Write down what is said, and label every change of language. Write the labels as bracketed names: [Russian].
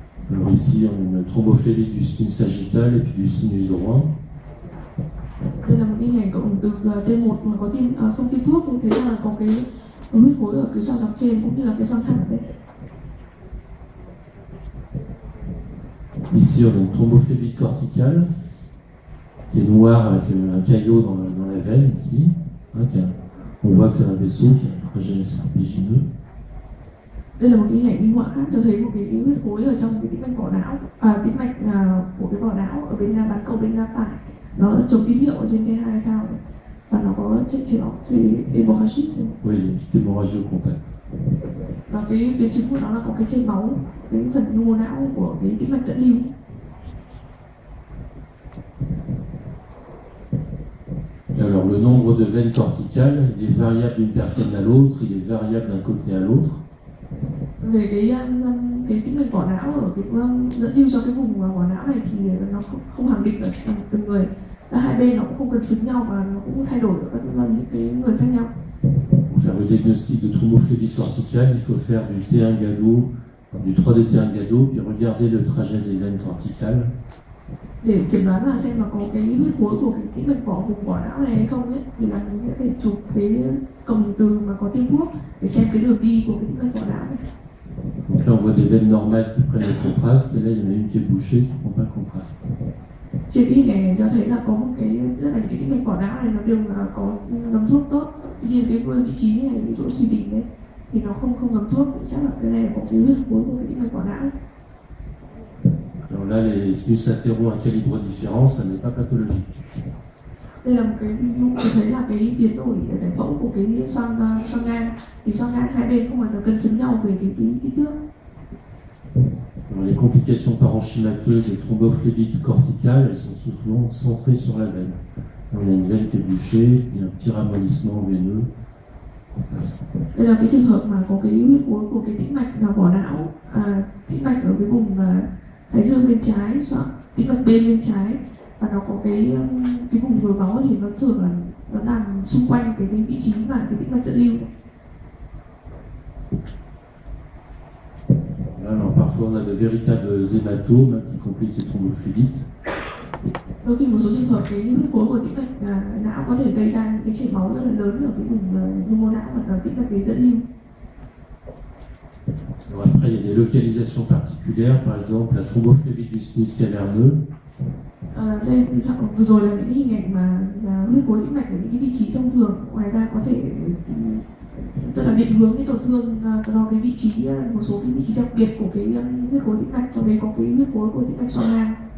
[French] Alors ici, on a une thrombophlébite du sinus sagittal et puis du sinus droit. [Vietnamese] Đây là một cái hình ảnh cộng từ T1 mà có không tiêm thuốc, thì thấy ra là có cái huyết khối ở cái xoang dọc trên cũng như là cái xoang thẳng đấy. [French] Ici, on a une thrombophlébite corticale qui est noire avec un caillot dans la veine ici. On voit que c'est un vaisseau qui a un trajet serpigineux. [Vietnamese] Đây là một cái hình ảnh minh họa khác cho thấy một cái huyết khối ở trong cái tĩnh mạch vỏ não, tĩnh mạch của cái vỏ não ở bên bán cầu bên phải, nó chống tín hiệu ở trên T2 sao này, và nó có chảy máu, hémorragie. [French] Oui, il y a une petite hémorragie au contact. [Vietnamese] Và cái biến chứng của nó là có cái chảy máu, cái phần nhu não của cái tĩnh mạch dẫn lưu. [French] Alors le nombre de veines corticales, il est variable d'une personne à l'autre, il est variable d'un côté à l'autre. [Vietnamese] Về cái tĩnh mạch vỏ não ở cái dẫn lưu cho cái vùng vỏ não này thì nó không khẳng định ở từng người, hai bên nó cũng không cần xứng nhau và nó cũng thay đổi ở các những cái người khác nhau. [French] Pour faire le diagnostic de thrombophlébite corticale, il faut faire du T1 GADO, du 3D T1 GADO, puis regarder le trajet des veines corticales. [Vietnamese] Để chẩn đoán là xem là có cái huyết khối của cái tĩnh mạch vùng vỏ não này hay không ấy, thì là mình sẽ phải chụp cái cổng từ mà có tiêm thuốc để xem cái đường đi của cái tĩnh mạch vỏ não này. [French] Donc là, on voit des veines normales qui prennent le contraste, et là, il y en a une qui est bouchée qui ne prend pas le contraste. [Vietnamese] Trên cái hình ảnh này cho thấy là có một cái rất là những cái tĩnh mạch vỏ não này nó đều là có ngấm thuốc tốt, tuy nhiên cái vị trí này, cái chỗ thùy đỉnh đấy thì nó không ngấm thuốc, chắc là cái này có cái huyết khối của cái tĩnh mạch vỏ não. [French] Alors là, les sinus latéraux à calibre différent, ça n'est pas pathologique. [Vietnamese] Đây là một cái ví dụ cho thấy là cái biến đổi giải phẫu của cái xoang ngang, thì xoang ngang hai bên không bao giờ cân xứng nhau về cái kích thước. [French] Les complications parenchymateuses des thrombophlébite corticales, elles sont souvent centrées sur la veine. On a une veine qui est bouchée, il y a un petit ramollissement veineux en face. [Vietnamese] Đây là cái trường hợp mà có cái huyết khối của cái tĩnh mạch vỏ não, tĩnh mạch ở cái vùng thái dương bên trái, tĩnh mạch bên trái, và nó có cái vùng nhồi máu thì nó thường là nó nằm xung quanh cái vị trí mà cái tĩnh mạch dẫn lưu này. [French] Alors parfois parfois on a de véritables hématomes qui compliquent les thrombophlébite. [Vietnamese] Đôi khi một số trường hợp cái huyết khối của tĩnh mạch não có thể gây ra những cái chảy máu rất là lớn ở cái vùng nhu mô não hoặc là tĩnh mạch cái dẫn lưu. [French] Alors après, il y a des localisations particulières, par exemple la thrombophlébite du sinus caverneux. [Vietnamese] Đây vừa rồi là những cái hình ảnh mà huyết khối tĩnh mạch ở những cái vị trí thông thường. Ngoài ra có thể rất là định hướng cái tổn thương do cái vị trí, một số cái vị trí đặc biệt của cái huyết khối tĩnh mạch, trong đấy có cái huyết khối của tĩnh mạch xoang ngang.